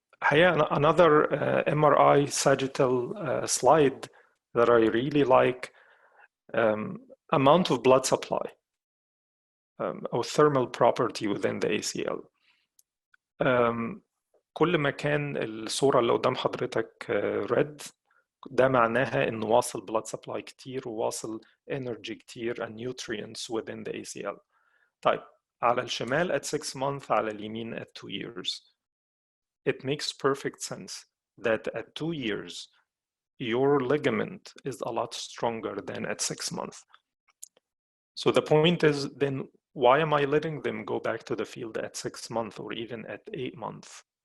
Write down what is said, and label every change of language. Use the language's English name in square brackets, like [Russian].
[English] Another MRI sagittal slide that I really like, amount of blood supply or thermal property within the ACL. [Arabic] كل ما كان الصورة اللي قدام حضرتك red، ده معناها إنه واصل blood supply كتير وواصل energy كتير [English] and nutrients within the ACL. [Arabic] طيب على الشمال [English] at 6 months، [Arabic] على اليمين [English] at 2 years. It makes perfect sense that at 2 years, your ligament is a lot stronger than at 6 months. So the point is then, why am I letting them go back to the field at 6 months or even at 8 months?